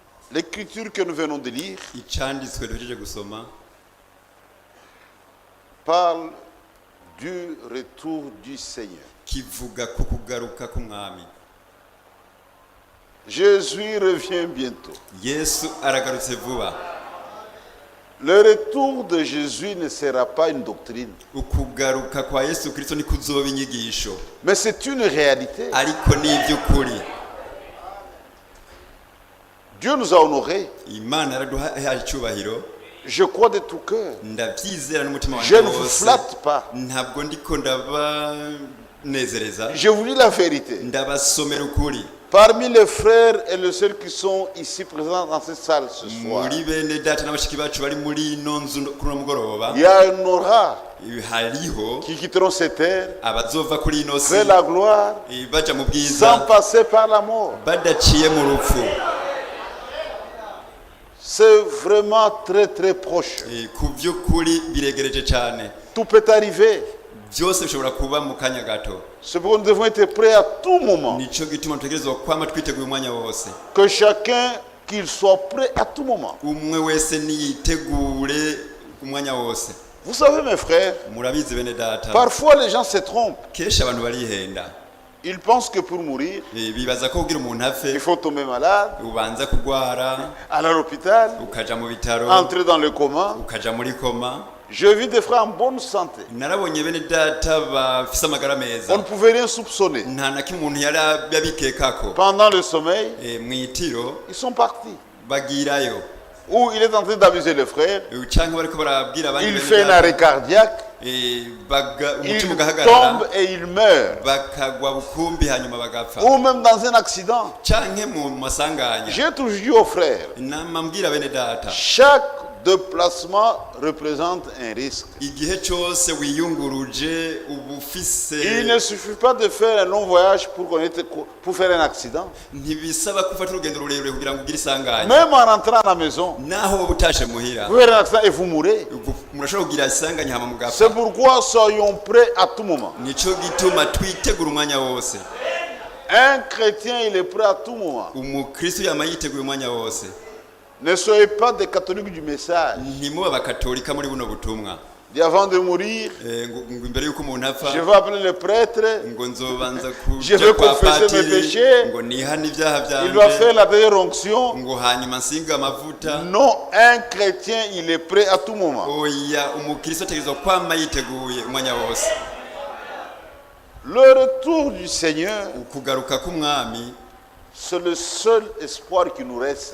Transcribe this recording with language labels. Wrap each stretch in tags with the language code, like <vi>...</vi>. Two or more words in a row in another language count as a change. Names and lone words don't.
<fr>L'écriture que nous venons de lire</fr> <rn>icyanditswe duhejeje gusoma</rn> <fr>parle du retour du Seigneur.</fr> <rn>kivuga ku kugaruka k'umwami.</rn> <fr>Jésus revient bientôt.</fr> <rn>Yesu aragarutse vuba.</rn> <fr>Le retour de Jésus ne sera pas une doctrine,</fr> <rn>ukugaruka kwa Yesu Kristo ni kuzoba inyigisho,</rn> <fr>mais c'est une réalité.</fr> <rn>ariko ni iby'ukuri.</rn> <fr>Dieu nous a honorés.</fr> <rn>Imana yaraduhaye icyubahiro.</rn> <fr>Je crois de tout cœur.</fr> <rn>Ndabyizera n'umutima</rn> <fr>Je</fr> <rn>wanjye</rn> <fr>ne vous</fr> <rn>wose.</rn> <fr>flatte pas.</fr> <rn>Ntabwo ndiko ndabanezereza.</rn> <fr>Je vous dis la vérité.</fr> <rn>Ndabasomera ukuri.</rn> <fr>Parmi les frères et les sœurs qui sont ici présents dans cette salle ce soir,</fr> <rn>muri bene data n'abashiki bacu bari muri ino nzu kuri uno mugoroba,</rn> <fr>il y a un aura</fr> <rn>hariho</rn> <fr>qui quitteront cette terre</fr> <rn>abazova kuri ino si</rn> <fr>vers la gloire</fr> <rn>baja mu</rn> <fr>sans</fr> <rn>bwiza</rn> <fr>passer par la mort.</fr> <rn>badaciye mu rupfu.</rn> <fr>C'est vraiment très très proche.</fr> <rn>Ku by'ukuri biregereje cyane,</rn> <fr>Tout peut arriver.</fr> <rn>byose bishobora kuba mu kanya gato.</rn> <fr>C'est pourquoi nous devons être prêts à tout moment.</fr> <rn>Nico gituma dutegerezwa kwama twiteguye umwanya wose.</rn> <fr>Que chacun qu'il soit prêt à tout moment.</fr> <rn>Umwe wese niyitegure umwanya wose.</rn> <fr>Vous savez mes frères,</fr> <rn>Murabizi bene data,</rn> <fr>parfois les gens se trompent.</fr> <rn>kenshi abantu barihenda.</rn> <fr>Ils pensent que pour mourir,</fr> <rn>Bibaza ko kugira umuntu</rn> <fr>il</fr> <rn>apfe</rn> <fr>faut tomber malade,</fr> <rn>ubanza kugwara,</rn> <fr>aller à l'hôpital,</fr> <rn>ukaja mu bitaro,</rn> <fr>entrer dans le coma.</fr> <rn>ukaja muri koma.</rn> <fr>Je vis des frères en bonne santé.</fr> <rn>Narabonye bene data bafise amagara meza,</rn> <fr>On ne pouvait rien soupçonner.</fr> <rn>nta na kimwe umuntu yari yabikekako.</rn> <fr>Pendant le sommeil,</fr> <rn>Mwitiro</rn> <fr>ils sont partis.</fr> <rn>bagirayo,</rn> <fr>Ou il est en train d'amuser les frères,</fr> <rn>canke bariko barabwira abandi</rn> <fr>il</fr> <rn>bene</rn> <fr>fait un</fr> <rn>data,</rn> <fr>arrêt cardiaque,</fr> <rn>umutima</rn> <fr>il</fr> <rn>ugahagarara,</rn> <fr>tombe et il meurt.</fr> <rn>bakagwa bukumbi hanyuma bagapfa,</rn> <fr>Ou même dans un accident.</fr> <rn>canke mu masanganya.</rn> <fr>J'ai toujours dit aux frères,</fr> <rn>Inama mbwira bene data,</rn> <fr>chaque déplacement représente un risque.</fr> <rn>igihe cyose wiyunguruje uba ufise,</rn> <fr>Il ne suffit pas de faire un long voyage pour faire un accident.</fr> <rn>ntibisaba ko ufata urugendo rurerure kugira ngo ugire isanganya.</rn> <fr>Même en rentrant à la maison,</fr> <rn>Naho wowe utashe muhira,</rn> <fr>vous faites un accident et vous mourrez.</fr> <rn>murashobora kugira isanganya hama mugapfa.</rn> <fr>C'est pourquoi soyons prêts à tout moment.</fr> <rn>Nico gituma twitegura umwanya wose.</rn> <fr>Un chrétien, il est prêt à tout moment.</fr> <rn>Umukristo yama yiteguye umwanya wose.</rn> <fr>Ne soyez pas des catholiques du message.</fr> <rn>Ntimuba abakatolika muri buno butumwa.</rn> <fr>Et avant de mourir,</fr> <rn>ngo imbere yuko umuntu apfa,</rn> <fr>je vais appeler le prêtre,</fr> <rn>ngo nzobanza</rn> <fr>je</fr> <rn>kuja</rn> <fr>vais</fr> <rn>kwa</rn> <fr>confesser mes</fr> <rn>patiri,</rn> <fr>péchés,</fr> <rn>ngo nihane ibyaha</rn> <fr>il va faire</fr> <rn>byanje,</rn> <fr>la dernière onction.</fr> <rn>ngo hanyuma nsinga amavuta.</rn> <fr>Non, un chrétien, il est prêt à tout moment.</fr> <rn>Oya, umukristo ategerezwa kwama yiteguye umwanya wose.</rn> <fr>Le retour du Seigneur,</fr> <rn>Ukugaruka k'umwami</rn> <fr>c'est le seul espoir qui nous reste</fr>